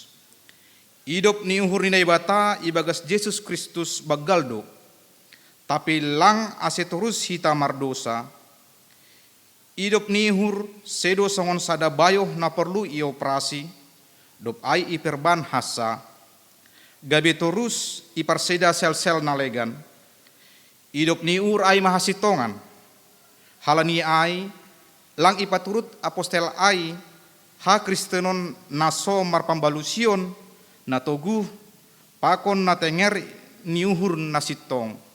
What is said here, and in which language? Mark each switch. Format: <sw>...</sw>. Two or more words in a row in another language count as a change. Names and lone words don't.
<smr>Idop ni uhur ni naibata ibagas Yesus Kristus bagaldo, tapi lang ase terus hita mardosa. Idop ni uhur sedo songon sada bayoh na perlu ioperasi, dop ai iperban hasa, gabe terus iparseda sel-sel nalegan. Idop ni ur ai mahasitongan, halani ai lang ipaturut apostel ai, ha Kristenon naso marpambalusion, na toguh pakon na tenger ni uhur nasitong.</smr>